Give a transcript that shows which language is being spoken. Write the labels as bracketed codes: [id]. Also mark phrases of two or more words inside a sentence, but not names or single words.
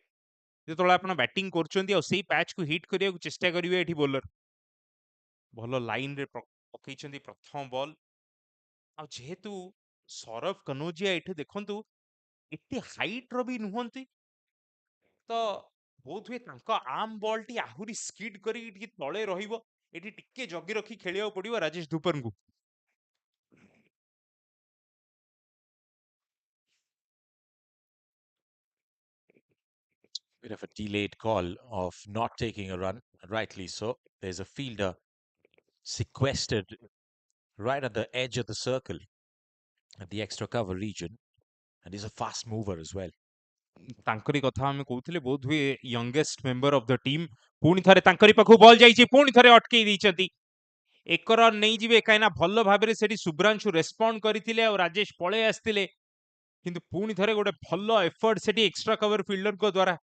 [or] ଯେତେବେଳେ ଆପଣ ବ୍ୟାଟିଂ କରୁଛନ୍ତି ଆଉ ସେଇ ପ୍ୟାଚକୁ ହିଟ୍ କରିବାକୁ ଚେଷ୍ଟା କରିବେ ଏଠି ବୋଲର, ଭଲ ଲାଇନରେ ପକେଇଛନ୍ତି ପ୍ରଥମ ବଲ୍। ଆଉ ଯେହେତୁ ସୌରଭ କନୋଜିଆ ଏଠି ଦେଖନ୍ତୁ ଏତେ ହାଇଟ ର ବି ନୁହନ୍ତି, ତ ବୋଧହୁଏ ତାଙ୍କ [en] arm ball [or] ଟି ଆହୁରି ସ୍କିଡ୍ କରିକି ଟିକେ ତଳେ ରହିବ। ଏଠି ଟିକେ ଜଗି ରଖି ଖେଳିବାକୁ ପଡିବ ରାଜେଶ ଧୁପରଙ୍କୁ। [en] Bit of a delayed call of not taking a run, rightly so. There's a fielder sequestered right at the edge of the circle at the extra cover region, and he's a fast mover as well. [or] ତାଙ୍କରି କଥା ଆମେ କହୁଥିଲେ, ବୋଧ ହୁଏ [en] youngest member of the team. [or] ପୁଣି ଥରେ ତାଙ୍କରି ପାଖକୁ ବଲ୍ ଯାଇଛି, ପୁଣି ଥରେ ଅଟକେଇ ଦେଇଛନ୍ତି। ଏକ ରନ୍ ନେଇଯିବେ, କାହିଁକିନା ଭଲ ଭାବରେ ସେଠି ଶୁଭ୍ରାଂଶୁ ରେସ୍ପଣ୍ଡ କରିଥିଲେ ଆଉ ରାଜେଶ ପଳେଇ ଆସିଥିଲେ। କିନ୍ତୁ ପୁଣି ଥରେ ଗୋଟେ ଭଲ ଏଫର୍ଟ ସେଠି [en] extra cover [or] ଫିଲ୍ଡରଙ୍କ ଦ୍ୱାରା।